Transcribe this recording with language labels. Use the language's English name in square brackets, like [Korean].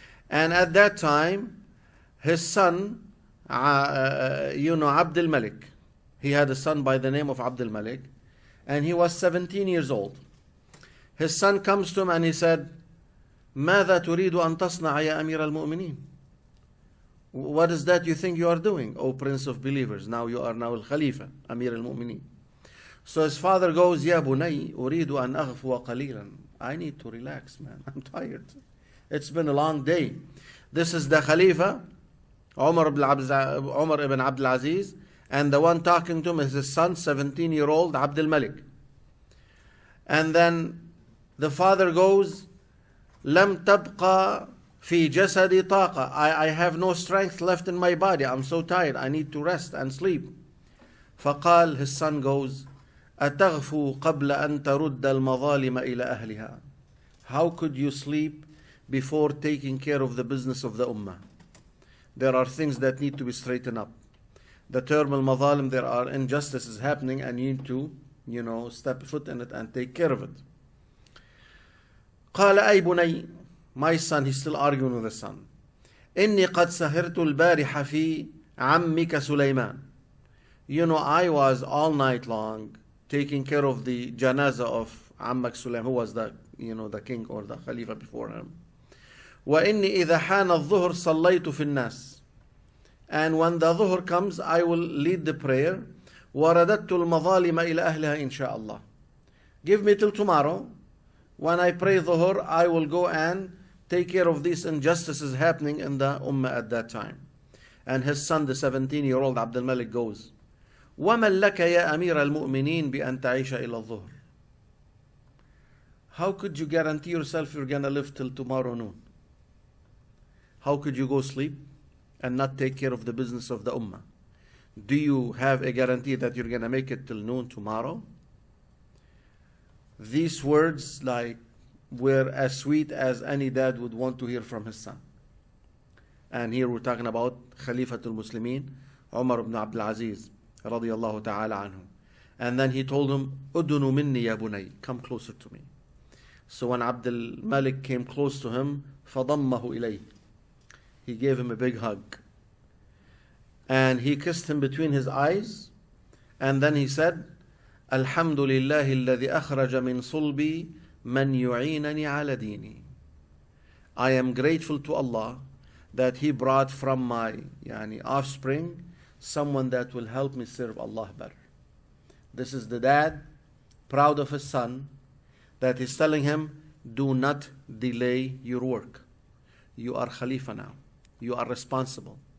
[English] And at that time, his son, Abdul Malik, he had a son by the name of Abdul Malik. And he was 17 years old. His son comes to him and he said, [Arabic] ماذا تريد أن تصنع يا أمير المؤمنين? [English] What is that you think you are doing, O Prince of Believers? Now you are now Al-Khalifa, Amir al-Mu'mineen. So his father goes, [Arabic] يا بني أريد أن أغفو قليلا. [English] I need to relax, man. I'm tired. It's been a long day. This is the Khalifa, Umar ibn Abdul Aziz, and the one talking to him is his son, 17-year-old Abdul Malik. And then the father goes, [Arabic] لم تبقى في جسدي طاقة. [English] I have no strength left in my body. I'm so tired. I need to rest and sleep. [Arabic] فقال, [English] his son goes, [Arabic] أتغفو قبل أن ترد المظالم إلى أهلها. [English] How could you sleep before taking care of the business of the ummah? There are things that need to be straightened up. The term al-mazalim, there are injustices happening and you need to, step foot in it and take care of it. [Arabic] قال أي بني, [English] my son, he's still arguing with the son. [Arabic] إني قد سهرت البارحة في عمك سليمان. [English] I was all night long taking care of the janaza of Ammak Sulaim, who was the king or the Khalifa before him. [Arabic] وإني إذا حان الظهر صليت في الناس. [English] And when the dhuhr comes, I will lead the prayer. [Arabic] ورددت المظالم إلى أهلها إن شاء الله. [English] Give me till tomorrow. When I pray dhuhr, I will go and take care of these injustices happening in the ummah at that time. And his son, the 17-year-old Abdul Malik, goes. [Arabic] وَمَنْ لَكَ يَا أَمِيرَ الْمُؤْمِنِينَ بِأَنْ تَعِيشَ إِلَى الظُّهْرِ. [English] How could you guarantee yourself you're going to live till tomorrow noon? How could you go sleep and not take care of the business of the ummah? Do you have a guarantee that you're going to make it till noon tomorrow? These words were as sweet as any dad would want to hear from his son. And here we're talking about Khalifatul Muslimin, Umar ibn Abdul Aziz, radiyallahu ta'ala anhu. And then he told him, [Arabic] Udunu minni ya bunay, [English] come closer to me. So when Abdul Malik came close to him, [Arabic] فَضَمَّهُ إِلَيْهِ, [English] he gave him a big hug. And he kissed him between his eyes. And then he said, [Arabic] الحمد لله الذي أخرج من صلبي من يعينني على ديني. [English] I am grateful to Allah that He brought from my offspring someone that will help me serve Allah better. This is the dad, proud of his son, that is telling him, do not delay your work. You are Khalifa now. You are responsible.